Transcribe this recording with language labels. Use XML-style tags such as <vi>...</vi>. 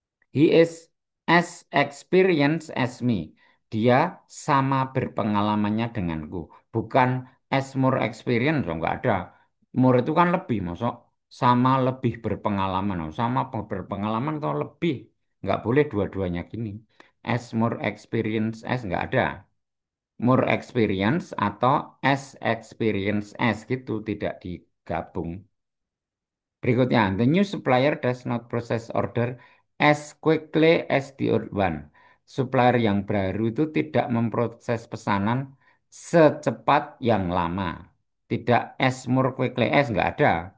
<en>He is as experienced as me.</en> <id>Dia sama berpengalamannya denganku. Bukan</id> <en>as more experienced,</en> <id>loh, nggak ada. More itu kan lebih, masuk sama lebih berpengalaman. Oh, sama berpengalaman atau lebih. Nggak boleh dua-duanya gini.</id> <en>As more experienced as</en> <id>nggak ada.</id> <en>More experience atau as experience as</en> <id>gitu tidak digabung. Berikutnya,</id> <en>the new supplier does not process order as quickly as the old one.</en> <id>Supplier yang baru itu tidak memproses pesanan secepat yang lama. Tidak</id> <en>as more quickly as,</en> <id>nggak ada.</id>